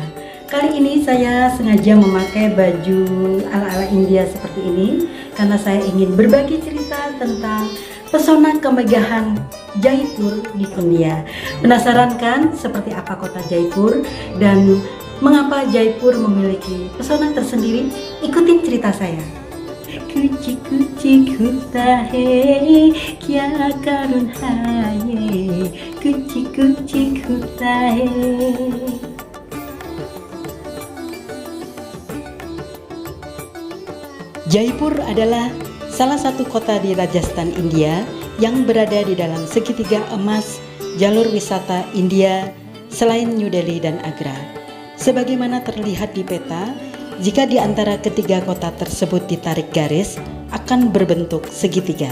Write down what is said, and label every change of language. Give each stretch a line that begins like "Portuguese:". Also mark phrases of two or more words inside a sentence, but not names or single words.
Indonesian: Kali ini saya sengaja memakai baju ala-ala India seperti ini karena saya ingin berbagi cerita tentang pesona kemegahan Jaipur di India. Penasaran kan seperti apa kota Jaipur dan mengapa Jaipur memiliki pesona tersendiri? Ikutin cerita saya.
Hindi: कुछ कुछ होता है क्या करूँ हाय कुछ कुछ होता है.
Indonesian: Jaipur adalah salah satu kota di Rajasthan, India yang berada di dalam segitiga emas jalur wisata India selain New Delhi dan Agra. Sebagaimana terlihat di peta, jika di antara ketiga kota tersebut ditarik garis, akan berbentuk segitiga.